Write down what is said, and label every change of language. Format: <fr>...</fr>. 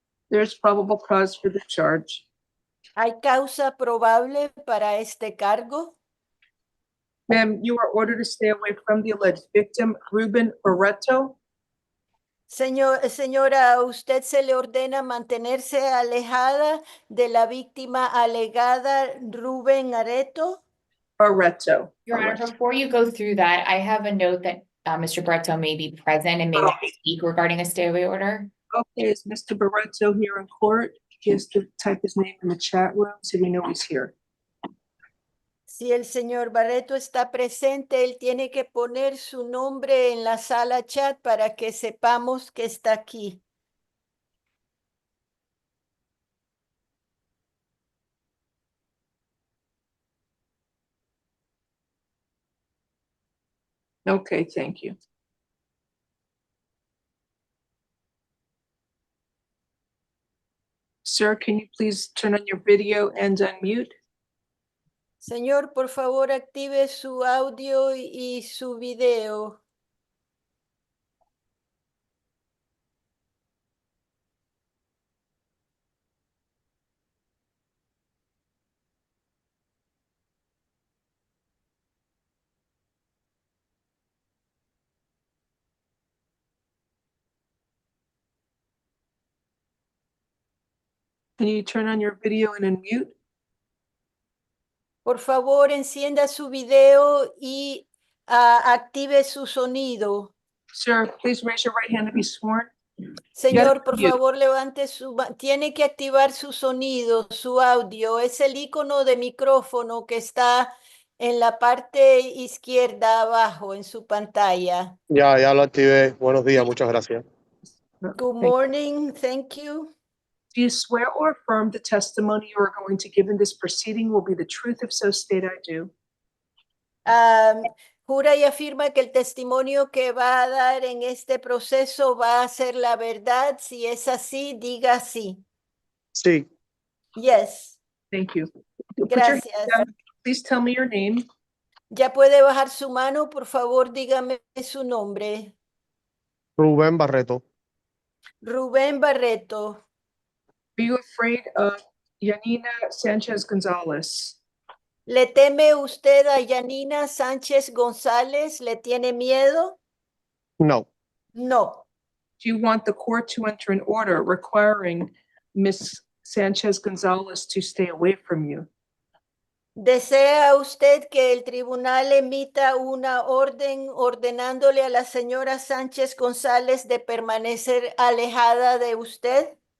<en>There's probable cause for the charge.</en> <es>¿Hay causa probable para este cargo?</es> <en>Ma'am, you are ordered to stay away from the alleged victim, Ruben Barreto.</en> <es>Señora, usted se le ordena mantenerse alejada de la víctima alegada Rubén Areto. Barreto.</es> <en>Your Honor, before you go through that, I have a note that Mr. Barreto may be present and may want to speak regarding a stay away order. Okay, is Mr. Barreto here in court? He has to type his name in the chat room so we know he's here.</en> <es>Si el señor Barreto está presente, él tiene que poner su nombre en la sala chat para que sepamos que está aquí.</es> <en>Okay, thank you. Sir, can you please turn on your video and unmute?</en> <es>Señor, por favor, active su audio y su video.</es> <en>Can you turn on your video and unmute?</en> <es>Por favor, encienda su video y active su sonido.</es> <en>Sir, please raise your right hand to be sworn.</en> <es>Señor, por</es> <en>unmute.</en> <es>favor, levante tiene que activar su sonido, su audio. Es el icono de micrófono que está en la parte izquierda abajo en su pantalla. Ya lo activé. Buenos días, muchas gracias.</es> <en>Good Thank you. morning, thank you. Do you swear or affirm the testimony you are going to give in this proceeding will be the truth? If so, state I do.</en> <es>Jura y afirma que el testimonio que va a dar en este proceso va a ser la verdad. Si es así, diga sí. Sí,</es> <en>Yes. Thank you. Put your hand</en> <es>Gracias.</es> <en>down. Please tell me your name.</en> <es>Ya puede bajar su mano, por favor, dígame su nombre. Rubén Barreto. Rubén Barreto.</es> <en>Are you afraid of Yanina Sanchez Gonzalez?</en> <es>¿Le teme usted a Yanina Sánchez González? ¿Le tiene miedo? No,</es> <en>No. Do you want the court to enter an order requiring Ms. Sanchez Gonzalez to stay away from you?</en> <es>¿Desea usted que el tribunal emita una orden ordenándole a la señora Sánchez González de permanecer alejada de usted?</es>